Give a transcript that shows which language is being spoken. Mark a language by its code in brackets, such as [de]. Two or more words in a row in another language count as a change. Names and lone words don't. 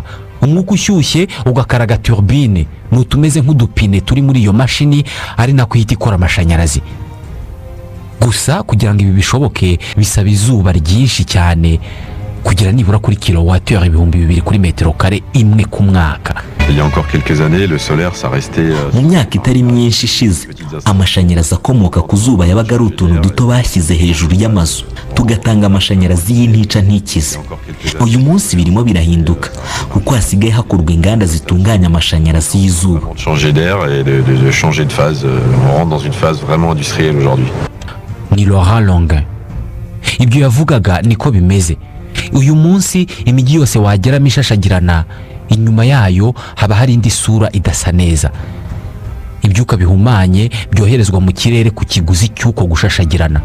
[rw] Umwuka ushyushye ugakaraga turbine nutumeze nk'udupine turi muri iyo mashini ari nako ihita ikora amashanyarazi. Gusa kugira ngo ibi bishoboke bisaba izuba ryinshi cyane kugira nibura kuri kilowattheure 2000 kuri metero kare imwe ku mwaka. [fr] Il y a encore quelques années, le solaire, ça restait... [rw] Mu myaka itari myinshi ishize amashanyarazi akomoka ku zuba yabaga ari utuntu duto bashyize hejuru y'amazu tugatanga amashanyarazi y'intica ntikize. Uyu munsi birimo birahinduka kuko hasigaye hakorwa inganda zitunganya amashanyarazi y'izuba. [fr] Changer d'air et de changer de phase. On rentre dans une phase vraiment industrielle aujourd'hui. [rw] Ni Laurent Longuet. Ibyo yavugaga niko bimeze. Uyu munsi imijyi yose wageramo ishashagirana, inyuma yayo haba hari indi sura idasa neza. Ibyuka bihumanye byoherezwa mu kirere ku kiguzi cy'uko gushashagirana.